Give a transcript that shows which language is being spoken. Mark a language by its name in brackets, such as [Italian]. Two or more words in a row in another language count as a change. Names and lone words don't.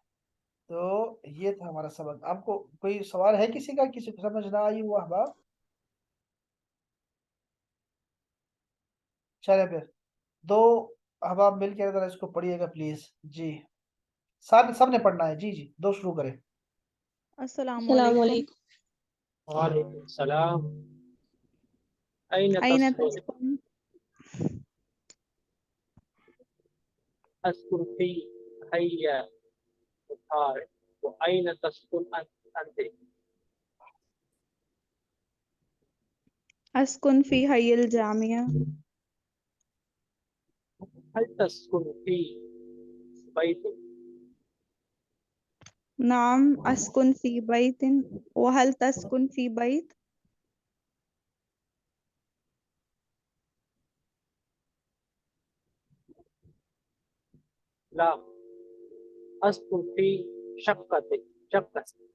[Urdu] تو یہ تھا ہمارا سبق. آپ کو کوئی سوال ہے کسی کا، کسی کو سمجھ نہ آئی ہوا احباب? چلے پھر دو احباب مل کر ذرا اس کو پڑھیے گا پلیز جی. سب نے پڑھنا ہے جی جی، دو شروع کریں. [Arabic] अस्सलाम अस्सलाम वालेकुम। वालेकुम। وعليكم السلام. أين अयना तस्कुन? तस्कुन? أسكن في حي مطار وأين تسكن أنت? أسكن في حي الجامعة. هل تسكن في بيتك? نعم أسكن في بيت وهل تسكن في بيت? ला। أسكن في شقتك شقة?